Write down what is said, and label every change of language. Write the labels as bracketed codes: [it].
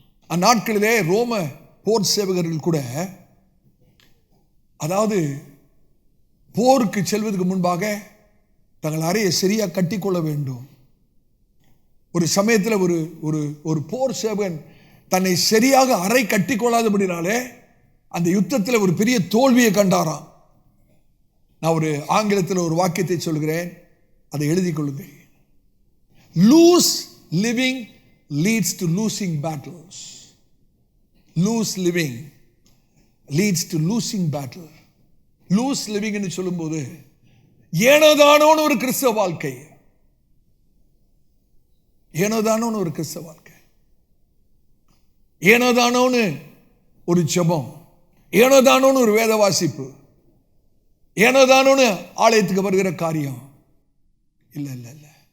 [ta] அந்நாட்களிலே ரோம போர் சேவகர்கள் கூட, அதாவது போருக்கு செல்வதற்கு முன்பாக தங்கள் அறையை சரியா கட்டிக்கொள்ள வேண்டும். ஒரு சமயத்தில் ஒரு போர் சேவகன் தன்னை சரியாக அறை கட்டிக்கொள்ளாதபடினாலே அந்த யுத்தத்தில் ஒரு பெரிய தோல்வியை கண்டாராம். நான் ஒரு ஆங்கிலத்தில் ஒரு வாக்கியத்தை சொல்கிறேன், அதை எழுதி கொள்ளுங்கள். [en] Loose living leads to losing battles. Loose living leads to losing battle. Loose living [ta] என்று சொல்லும்போது ஏனோதானோன்னு ஒரு கிறிஸ்தவ வாழ்க்கை, ஏனோதானோன்னு ஒரு கிறிஸ்தவ வாழ்க்கை, ஏனோதானோன்னு ஒரு ஜெபம், ஏனோதானோன்னு ஒரு வேத வாசிப்பு, ஏனோதானோன்னு ஆலயத்துக்கு வருகிற காரியம் இல்ல இல்ல இல்ல.